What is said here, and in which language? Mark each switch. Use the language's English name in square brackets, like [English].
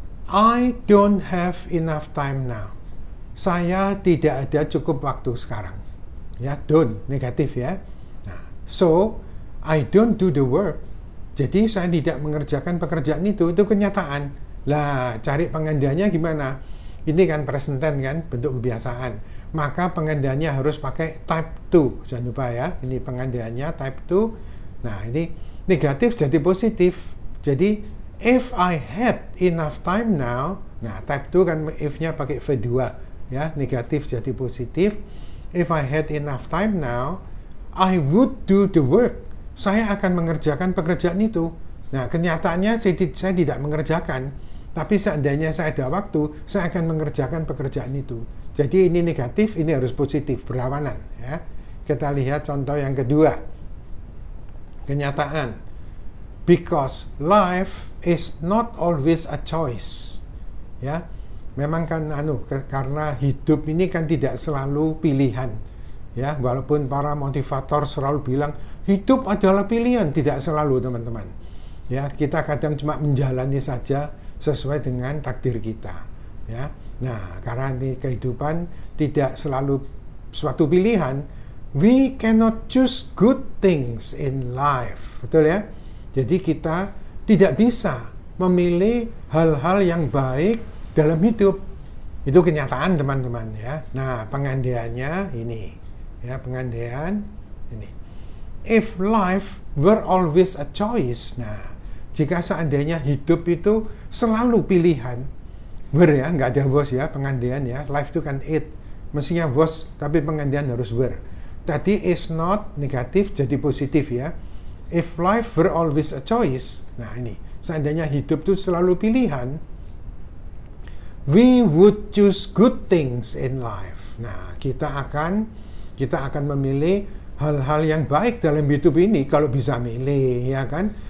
[English] I don't have enough time now. [Indonesian] Saya tidak ada cukup waktu sekarang. Ya, [English] don't, [Indonesian] negatif ya. Nah, [English] so, I don't do the work. [Indonesian] Jadi, saya tidak mengerjakan pekerjaan itu kenyataan. Lah, cari pengandiannya gimana? Ini kan present tense kan, bentuk kebiasaan. Maka pengandiannya harus pakai type 2. Jangan lupa ya, ini pengandiannya type 2. Nah, ini negatif jadi positif. Jadi, [English] if I had enough time now, [Indonesian] nah type 2 kan if-nya pakai V2 ya, negatif jadi positif. [English] If I had enough time now, I would do the work. [Indonesian] Saya akan mengerjakan pekerjaan itu. Nah, kenyataannya saya tidak mengerjakan, tapi seandainya saya ada waktu, saya akan mengerjakan pekerjaan itu. Jadi ini negatif, ini harus positif, berlawanan ya. Kita lihat contoh yang kedua. Kenyataan. [English] Because life is not always a choice. [Indonesian] Ya. Memang kan karena hidup ini kan tidak selalu pilihan. Ya, walaupun para motivator selalu bilang hidup adalah pilihan, tidak selalu teman-teman. Ya, kita kadang cuma menjalani saja sesuai dengan takdir kita. Ya. Nah, karena ini kehidupan tidak selalu suatu pilihan, [English] we cannot choose good things in life. [Indonesian] Betul ya? Jadi kita tidak bisa memilih hal-hal yang baik dalam hidup. Itu kenyataan teman-teman ya. Nah, pengandiannya ini. Ya, pengandian ini. [English] If life were always a choice. [Indonesian] Nah, jika seandainya hidup itu selalu pilihan. Were ya, nggak ada was ya, pengandian ya. Life itu kan it. Mestinya was, tapi pengandian harus were. Tadi is not negatif jadi positif ya. [English] If life were always a choice, [Indonesian] nah ini, seandainya hidup itu selalu pilihan, [English] we would choose good things in life. [Indonesian] Nah, kita akan memilih hal-hal yang baik dalam hidup ini kalau bisa milih, ya kan?